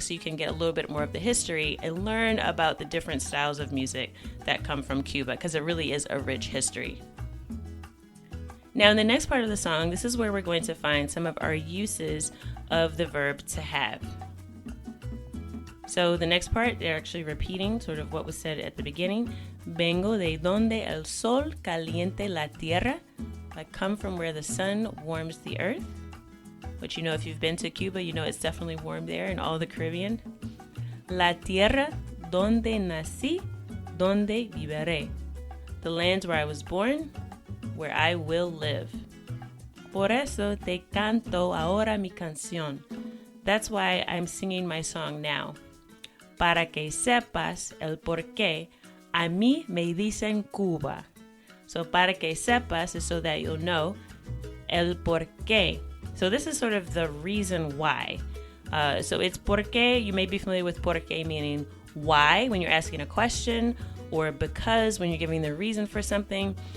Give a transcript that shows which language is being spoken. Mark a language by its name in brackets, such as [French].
[English] So you can get a little bit more of the history and learn about the different styles of music that come from Cuba, because it really is a rich history. Now in the next part of the song, this is where we're going to find some of our uses of the verb to have. So the next part, they're actually repeating sort of what was said at the beginning. [Spanish] Vengo de donde el sol caliente la tierra. [English] I come from where the sun warms the earth. Which, you know, if you've been to Cuba, you know it's definitely warm there and all the Caribbean. [Spanish] La tierra donde nací, donde viviré. [English] The land where I was born, where I will live. [Spanish] Por eso te canto ahora mi canción. [English] That's why I'm singing my song now. [Spanish] Para que sepas el porqué, a mí me dicen Cuba. [English] So [Spanish] para que sepas [English] is so that you'll know. [Spanish] El porqué. [English] So this is sort of the reason why. So it's porqué. You may be familiar with porqué meaning why when you're asking a question, or because when you're giving the reason for something.